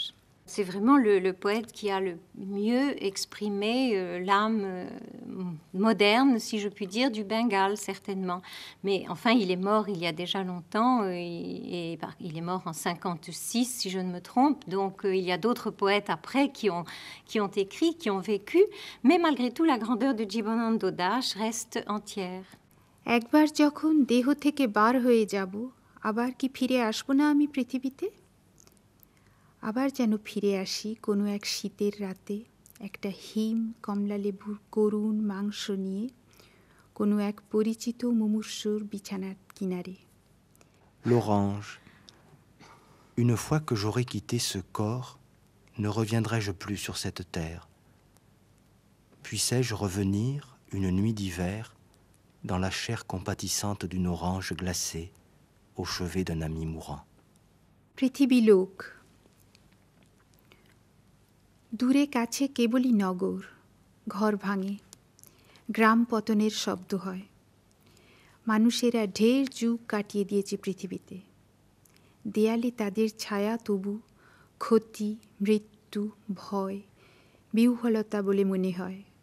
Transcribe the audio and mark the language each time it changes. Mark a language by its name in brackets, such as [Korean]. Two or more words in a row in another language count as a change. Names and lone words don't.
[French] C'est vraiment le poète qui a le mieux exprimé l'âme moderne, si je puis dire, du Bengale, certainement. Mais enfin, il est mort il y a déjà longtemps, et il est mort en 56, si je ne me trompe. Donc, il y a d'autres poètes après qui ont écrit, qui ont vécu. Mais malgré tout, la grandeur de Jibanananda Das reste entière. [Bangla] একবার যখন দেহ থেকে বার হয়ে যাব, আবার কি ফিরে আসবো না আমি পৃথিবীতে? আবার যেন ফিরে আসি কোনো এক শীতের রাতে, একটা হিম কমলালেবুর করুণ মাংস নিয়ে, কোনো এক পরিচিত মুমূর্ষুর বিছানার কিনারে। [French] L'orange. Une fois que j'aurai quitté ce corps, ne reviendrai-je plus sur cette terre? Puissais-je revenir, une nuit d'hiver, dans la chair compatissante d'une orange glacée, au chevet d'un ami mourant? [Bangla] পৃথিবী লোক, দূরে কাছে কেবলই নগর, ঘর ভাঙে, গ্রাম পতনের শব্দ হয়। মানুষেরা ঢের যুগ কাটিয়ে দিয়েছে পৃথিবীতে, দেয়ালে তাদের ছায়া তবু ক্ষতি, মৃত্যু, ভয়, বিহ্বলতা বলে মনে হয়।